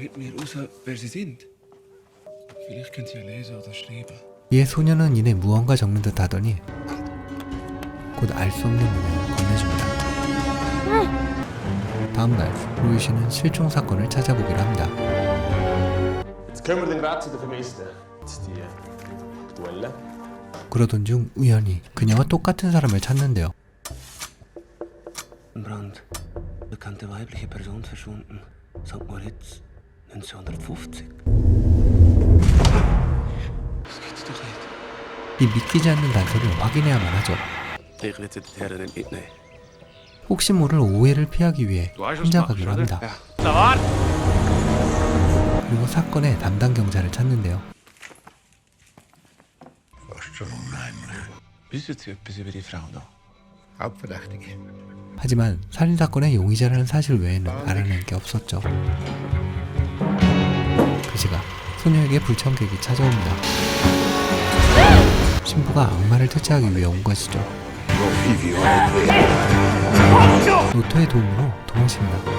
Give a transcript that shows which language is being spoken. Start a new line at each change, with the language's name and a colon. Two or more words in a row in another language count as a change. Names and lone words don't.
Korean: 이에 소녀는 이내 무언가 적는 듯 하더니 곧 알 수 없는 문양을 건네줍니다. 다음날 로이씨는 실종 사건을 찾아보기로 합니다. 그러던 중 우연히 그녀와 똑같은 사람을 찾는데요.
German: bekannte weibliche Person verschwunden. St. Moritz, 1950. Das gibt's doch nicht.
Korean: 이 믿기지 않는 단서를 확인해야만 하죠.
German: Ich werde die Herren mitnehmen.
Korean: 혹시 모를 오해를 피하기 위해 혼자 가기로 합니다. 그리고 사건의 담당 경찰을 찾는데요.
German: Wissen Sie etwas über die Frau da? Hauptverdächtige.
Korean: 하지만 살인사건의 용의자라는 사실 외에는 알아낸 게 없었죠. 그 시각 소녀에게 불청객이 찾아옵니다. 신부가 악마를 퇴치하기 위해 온 것이죠. 노토의 도움으로 도망칩니다.